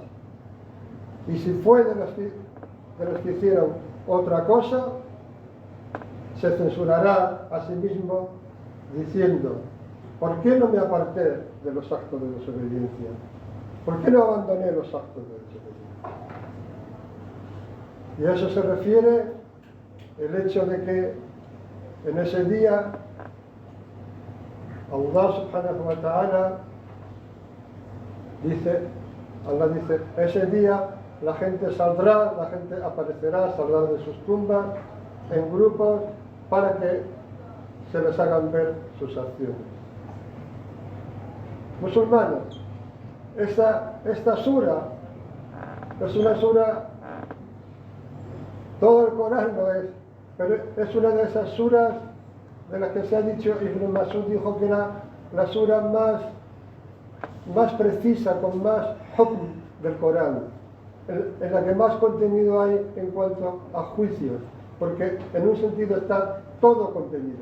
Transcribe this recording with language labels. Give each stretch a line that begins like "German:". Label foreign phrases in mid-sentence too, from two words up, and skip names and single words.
Spanish: Y si fue de los que hicieron otra cosa, se censurará a sí mismo diciendo: ¿por qué no me aparté de los actos de desobediencia? ¿Por qué no abandoné los actos de desobediencia? Y a eso se refiere el hecho de que en ese día
Arabic: الله سبحانه وتعالى
Spanish: dice, ese día la gente saldrá, la gente aparecerá, saldrá de sus tumbas en grupos para que se les hagan ver sus acciones. Musulmanes, esta sura es una sura, todo el Corán lo es, pero es una de esas suras de las que se ha dicho, Ibn Mas'ud dijo que era la sura más precisa, con más hukm del Corán, en la que más contenido hay en cuanto a juicios, porque en un sentido está todo contenido.